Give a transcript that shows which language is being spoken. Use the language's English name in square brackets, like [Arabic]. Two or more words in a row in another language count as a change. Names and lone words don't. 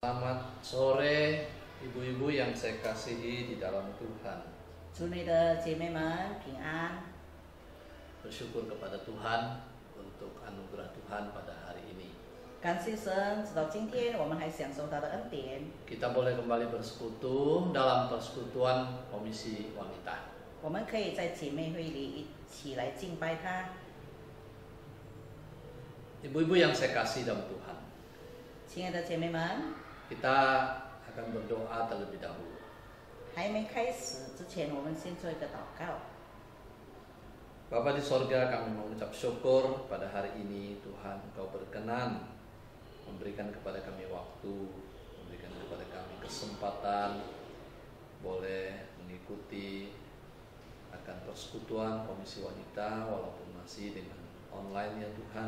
[Indonesian] Selamat sore ibu-ibu yang saya kasihi di dalam Tuhan. [Chinese] 主内的姐妹们平安， [Indonesian] Bersyukur kepada Tuhan untuk anugerah Tuhan pada hari ini. [Chinese] 感谢神，直到今天我们还享受他的恩典。 [Indonesian] Kita boleh kembali bersekutu dalam persekutuan Komisi Wanita. [Chinese] 我们可以在姐妹会里一起来敬拜他。 [Indonesian] Ibu-ibu yang saya kasih dalam Tuhan, [Chinese] 亲爱的姐妹们， [Indonesian] kita akan berdoa terlebih dahulu. [Chinese] 还没开始之前，我们先做一个祷告。 [Indonesian] Bapa di sorga, kami mengucap syukur pada hari ini. Tuhan, Engkau berkenan memberikan kepada kami waktu, memberikan kepada kami kesempatan boleh mengikuti akan persekutuan Komisi Wanita walaupun masih dengan online ya Tuhan.